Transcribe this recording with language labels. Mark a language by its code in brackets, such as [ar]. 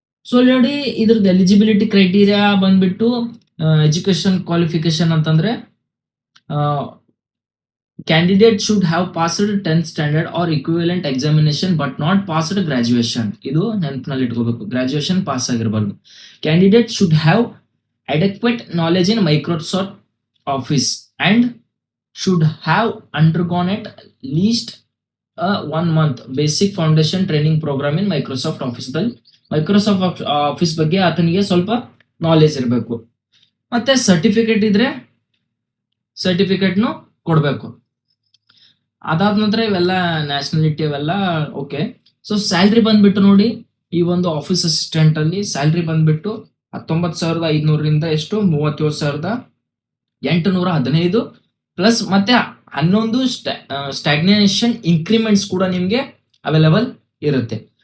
[en] so [kn] ನೋಡಿ, ಇದ್ರದ್ದು [en] eligibility criteria [kn] ಬಂದ್ಬಿಟ್ಟು [en] education qualification [kn] ಅಂತಂದ್ರೆ [en] Candidate should have passed 10th standard or equivalent examination but not passed graduation. [kn] ಇದು ನೆನಪಿನಲ್ಲಿ ಇಟ್ಕೋಬೇಕು, graduation pass ಆಗಿರಬಾರ್ದು. [en] Candidate should have adequate knowledge in Microsoft Office and should have undergone at least a 1 month basic foundation training program in Microsoft Office. [kn] Microsoft office ಬಗ್ಗೆ ಆತನಿಗೆ ಸ್ವಲ್ಪ knowledge ಇರಬೇಕು. ಮತ್ತೆ certificate ಇದ್ರೆ ಸರ್ಟಿಫಿಕೇಟ್ನು ಕೊಡಬೇಕು. ಅದಾದ ನಂತರ ಇವೆಲ್ಲ ನ್ಯಾಷನಾಲಿಟಿ ಅವೆಲ್ಲ ಓಕೆ. ಸೊ ಸ್ಯಾಲ್ರಿ ಬಂದ್ಬಿಟ್ಟು ನೋಡಿ, ಈ ಒಂದು ಆಫೀಸ್ ಅಸಿಸ್ಟೆಂಟ್ ಅಲ್ಲಿ ಸ್ಯಾಲ್ರಿ ಬಂದ್ಬಿಟ್ಟು 19,500ರಿಂದ ಎಷ್ಟು 37,815 ಪ್ಲಸ್ ಮತ್ತೆ 11 ಸ್ಟಾಗ್ನೇಷನ್ ಇನ್ಕ್ರಿಮೆಂಟ್ಸ್ ಕೂಡ ನಿಮ್ಗೆ ಅವೈಲೇಬಲ್ ಇರುತ್ತೆ.